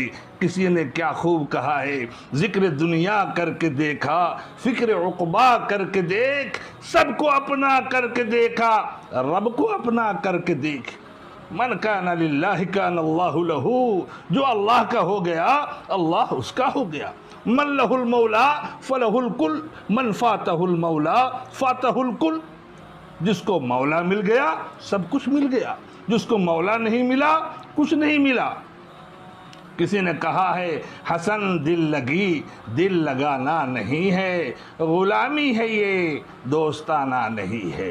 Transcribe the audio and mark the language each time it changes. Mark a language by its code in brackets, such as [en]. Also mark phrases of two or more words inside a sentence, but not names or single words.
[ur] کسی نے کیا خوب کہا ہے، ذکر دنیا کر کے دیکھا، فکر عقبہ کر کے دیکھ، سب کو اپنا کر کے دیکھا، رب کو اپنا کر کے دیکھ. [ar] من کان للہ کان اللہ لہ، [ur] جو اللہ کا ہو گیا اللہ اس کا ہو گیا. [ar] من لہ المولا فلہ الکل، من فاتہ المولا فاتہ الکل. [ur] جس کو مولا مل گیا سب کچھ مل گیا، جس کو مولا نہیں ملا کچھ نہیں ملا. کسی نے کہا ہے حسن دل لگی دل لگانا نہیں ہے، غلامی ہے یہ دوستانہ نہیں ہے۔